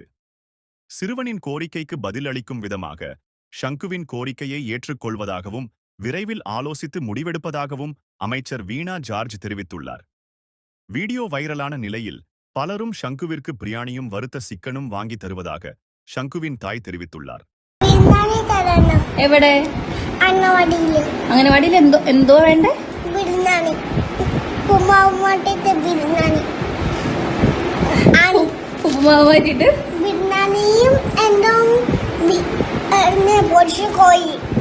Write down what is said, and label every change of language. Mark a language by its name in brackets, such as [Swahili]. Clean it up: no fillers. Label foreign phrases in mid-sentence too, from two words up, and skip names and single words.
[Tamil] சிறுவனின் கோரிக்கைக்கு பதிலளிக்கும் விதமாக ஷங்குவின் கோரிக்கையை ஏற்றுக்கொள்வதாகவும் விரைவில் ஆலோசித்து முடிவெடுப்பதாகவும் அமைச்சர் வீணா ஜார்ஜ் தெரிவித்துள்ளார். வீடியோ வைரலான நிலையில் பலரும் ஷங்குவிற்கு பிரியாணியும் வறுத்த சிக்கனும் வாங்கி தருவதாக ஷங்குவின் தாய் தெரிவித்துள்ளார். [Malayalam] എവിടെ? അംഗനവാടിയിൽ എന്തോ വേണ്ടേ? ഉപ്പുമാവ് മാറ്റിട്ട് ബിരിയാണിയും എന്തോ കോഴി